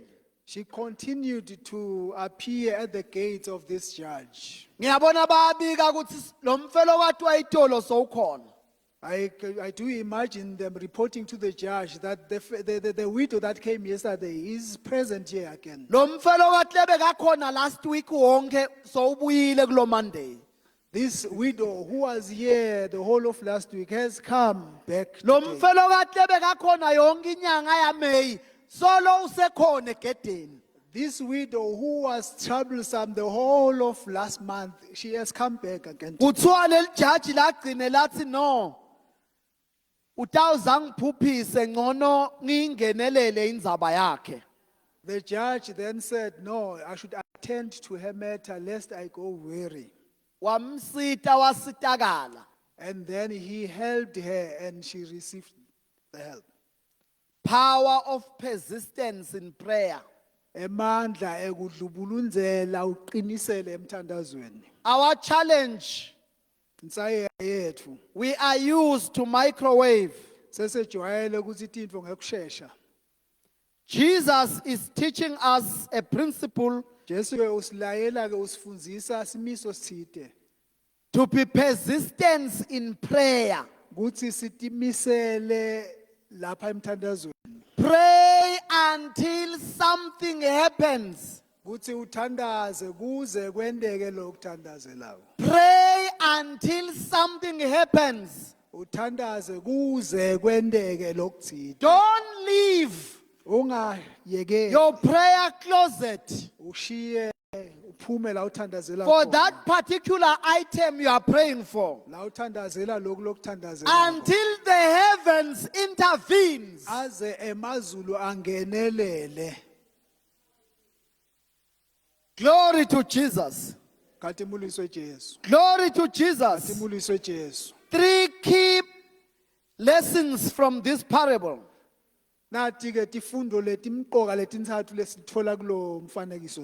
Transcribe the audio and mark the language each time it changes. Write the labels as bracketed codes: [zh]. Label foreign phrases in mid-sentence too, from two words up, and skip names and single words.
[en] she continued to appear at the gates of this judge. [ss] Ngiyabona bayabika ukuthi lo mfelokati wayitolo sowukhona. [en] I do imagine them reporting to the judge that the widow that came yesterday is present here again. [ss] Lo mfelokati lebekakhona [en] last week [ss] wonke sowubuyile kulo Monday. [en] This widow who was here the whole of last week has come back [ss] Lo [en] today. [ss] mfelokade bekakhona yonke inyanga yaMeyi solo usekhona egedeni. [en] This widow who was troublesome the whole of last month, she has come back again. [ss] Kuthiwa leli jaji lagcine lathi no. Utawuzangiphuphise ngcono ngingenelele indzaba yakhe. [en] The judge then said, no, I should attend to her matter lest I go weary. [ss] Wamsita wasitakala. [en] And then he helped her and she received the help. Power of persistence in prayer. [ss] Emandla ekudlubulunzela uqinisele emthandazweni. [en] Our challenge, [ss] Insaye yethu [en] we are used to microwave. [ss] sesejwayele ukuthi intfo ngekusheshsha. [en] Jesus is teaching us a principle [ss] Jesu ke usilayela ke usifundzisa simiso sithide [en] to be persistent in prayer. [ss] ukuthi sitimisele lapha emthandazweni. [en] Pray until something happens. [ss] Ukuthi uthandaze kuze kwendeke lokuthandazelayo. [en] Pray until something happens. [ss] Uthandaze kuze kwendeke lokuthide. [en] Don't leave [ss] Ungayeke [en] your prayer closet [ss] ushiye uphume la uthandazela [en] for [ss] khona. [en] that particular item you are praying for [ss] La uthandazela lokhu lokuthandazela. [en] until the heavens intervenes. [ss] Aze emazulu angenelele. [en] Glory to Jesus. [ss] Katimuliswe Jesu. [en] Glory to Jesus. [ss] Katimuliswe Jesu. [en] 3 key lessons from this parable. [ss] Nathi ke tifundo letimqoka letintsathu lesithola kulo mfanekiso lo.